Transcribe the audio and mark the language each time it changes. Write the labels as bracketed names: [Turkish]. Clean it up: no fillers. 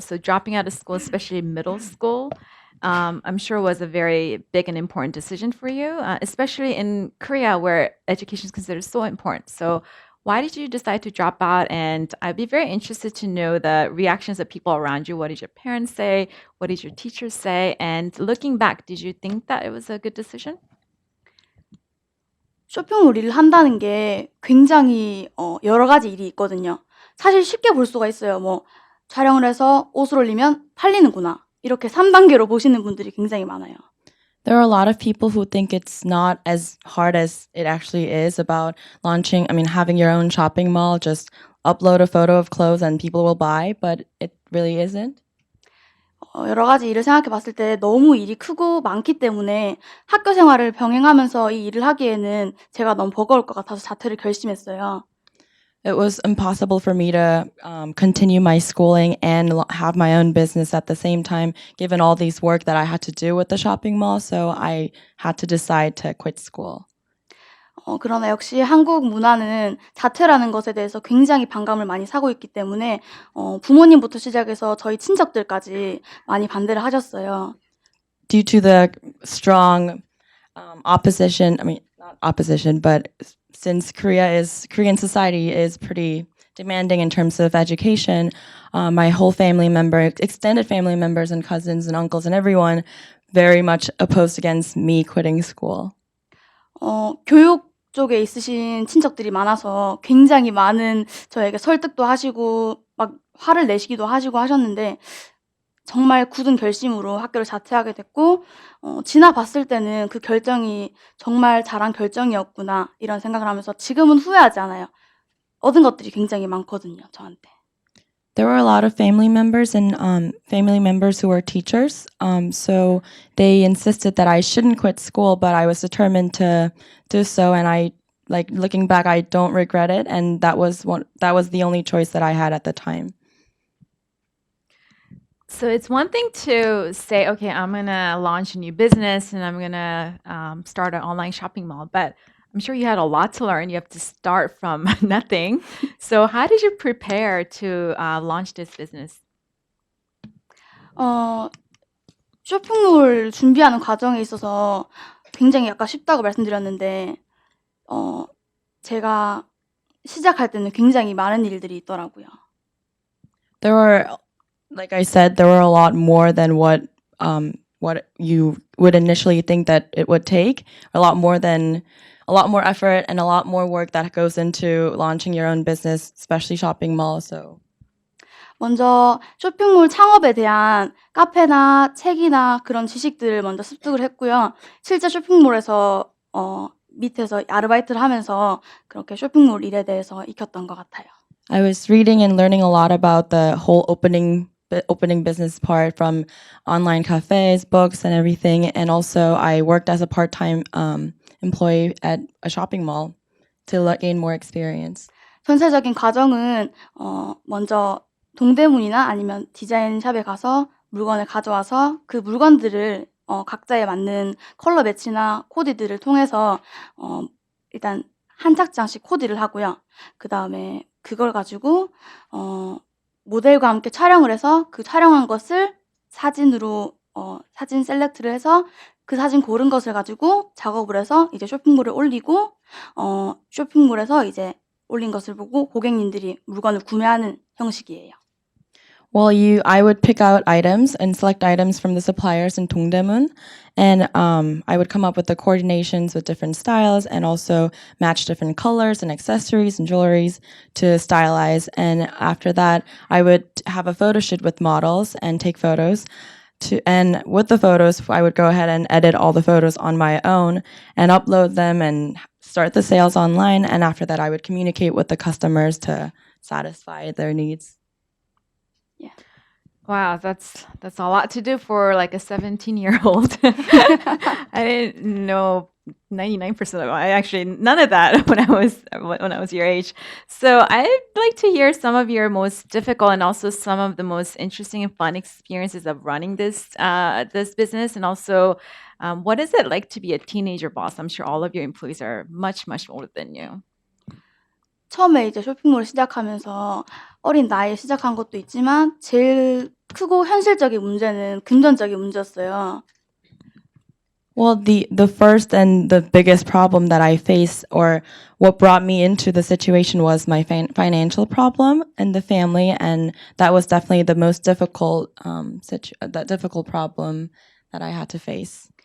[English] So dropping out of school, especially middle school, I'm sure was a very big and important decision for you, especially in Korea where education is considered so important. So why did you decide to drop out? And I'd be very interested to know the reactions of people around you. What did your parents say? What did your teachers say? And looking back, did you think that it was a good decision? [Korean] 쇼핑몰 일을 한다는 게 굉장히 여러 가지 일이 있거든요. 사실 쉽게 볼 수가 있어요. 뭐 촬영을 해서 옷을 올리면 팔리는구나. 이렇게 3단계로 보시는 분들이 굉장히 많아요. [English] There are a lot of people who think it's not as hard as it actually is about having your own shopping mall, just upload a photo of clothes and people will buy, but it really isn't. [Korean] 여러 가지 일을 생각해 봤을 때 너무 일이 크고 많기 때문에 학교 생활을 병행하면서 이 일을 하기에는 제가 너무 버거울 것 같아서 자퇴를 결심했어요. [English] It was impossible for me to continue my schooling and have my own business at the same time, given all these work that I had to do with the shopping mall. So I had to decide to quit school. [Korean] 그러나 역시 한국 문화는 자퇴라는 것에 대해서 굉장히 반감을 많이 사고 있기 때문에 부모님부터 시작해서 저희 친척들까지 많이 반대를 하셨어요. [English] Due to the strong opposition, I mean, not opposition, but since Korean society is pretty demanding in terms of education, my whole family member, extended family members and cousins and uncles and everyone very much opposed against me quitting school. [Korean] 교육 쪽에 있으신 친척들이 많아서 굉장히 많은 저에게 설득도 하시고 막 화를 내시기도 하시고 하셨는데 정말 굳은 결심으로 학교를 자퇴하게 됐고 지나봤을 때는 그 결정이 정말 잘한 결정이었구나 이런 생각을 하면서 지금은 후회하지 않아요. 얻은 것들이 굉장히 많거든요, 저한테. [English] There were a lot of family members and family members who were teachers. So they insisted that I shouldn't quit school, but I was determined to do so. And I, like looking back, I don't regret it. And that was the only choice that I had at the time. So it's one thing to say, okay, I'm gonna launch a new business and I'm gonna start an online shopping mall, but I'm sure you had a lot to learn. You have to start from nothing. So how did you prepare to launch this business? [Korean] 쇼핑몰 준비하는 과정에 있어서 굉장히 아까 쉽다고 말씀드렸는데 제가 시작할 때는 굉장히 많은 일들이 있더라고요. [English] There were, like I said, there were a lot more than what you would initially think that it would take. A lot more effort and a lot more work that goes into launching your own business, especially shopping mall. So [Korean] 먼저 쇼핑몰 창업에 대한 카페나 책이나 그런 지식들을 먼저 습득을 했고요. 실제 쇼핑몰에서 밑에서 아르바이트를 하면서 그렇게 쇼핑몰 일에 대해서 익혔던 것 같아요. [English] I was reading and learning a lot about the whole opening business part from online cafes, books, and everything. And also, I worked as a part-time employee at a shopping mall to gain more experience. [Korean] 전체적인 과정은 먼저 동대문이나 아니면 디자인샵에 가서 물건을 가져와서 그 물건들을 각자에 맞는 컬러 매치나 코디들을 통해서 일단 한 착장씩 코디를 하고요. 그 다음에 그걸 가지고 모델과 함께 촬영을 해서 그 촬영한 것을 사진으로 사진 셀렉트를 해서 그 사진 고른 것을 가지고 작업을 해서 이제 쇼핑몰에 올리고 쇼핑몰에서 이제 올린 것을 보고 고객님들이 물건을 구매하는 형식이에요. [English] Well, I would pick out items and select items from the suppliers in Dongdaemun, and I would come up with the coordinations with different styles and also match different colors and accessories and jewelries to stylize. And after that, I would have a photo shoot with models and take photos. And with the photos, I would go ahead and edit all the photos on my own and upload them and start the sales online. And after that, I would communicate with the customers to satisfy their needs. Yeah. Wow, that's a lot to do for like a 17-year-old. I didn't know 99% of it. I actually none of that when I was your age. So I'd like to hear some of your most difficult and also some of the most interesting and fun experiences of running this business, and also what is it like to be a teenager boss? I'm sure all of your employees are much older than you. [Korean] 처음에 이제 쇼핑몰을 시작하면서 어린 나이에 시작한 것도 있지만 제일 크고 현실적인 문제는 금전적인 문제였어요. [English] Well, the first and the biggest problem that I faced, or what brought me into the situation, was my financial problem and the family, and that was definitely the most difficult difficult problem that I had to face.